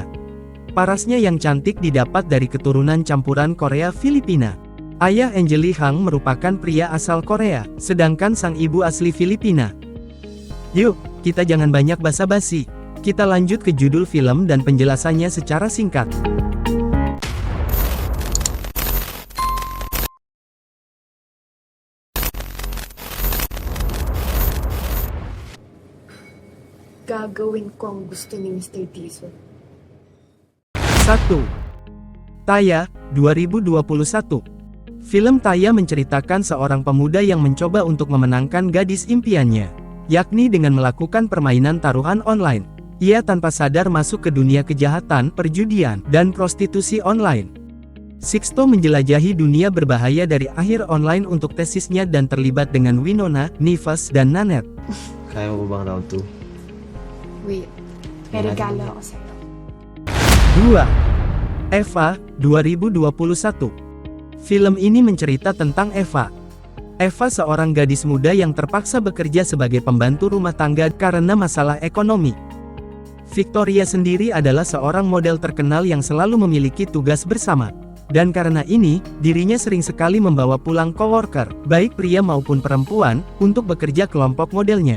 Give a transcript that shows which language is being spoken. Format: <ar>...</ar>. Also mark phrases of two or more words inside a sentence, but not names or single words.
<id>Parasnya yang cantik didapat dari keturunan campuran Korea Filipina. Ayah Angelique Hang merupakan pria asal Korea, sedangkan sang ibu asli Filipina. Yuk, kita jangan banyak basa-basi. Kita lanjut ke judul film dan penjelasannya secara singkat.</id> <tl>Gagawin ko ang gusto ni Mr. Dizon.</tl> <id>1. Taya, 2021. Film Taya menceritakan seorang pemuda yang mencoba untuk memenangkan gadis impiannya, yakni dengan melakukan permainan taruhan online. Ia tanpa sadar masuk ke dunia kejahatan, perjudian, dan prostitusi online. Sixto menjelajahi dunia berbahaya dari akhir online untuk tesisnya dan terlibat dengan Winona, Nives, dan Nanette.</id> <tl>Kaya mo ba bang round 2? Wait, may regalo ako sa'yo.</tl> <id>2. Eva, 2021. Film ini mencerita tentang Eva. Eva seorang gadis muda yang terpaksa bekerja sebagai pembantu rumah tangga karena masalah ekonomi. Victoria sendiri adalah seorang model terkenal yang selalu memiliki tugas bersama. Dan karena ini, dirinya sering sekali membawa pulang coworker, baik pria maupun perempuan, untuk bekerja kelompok modelnya.</id>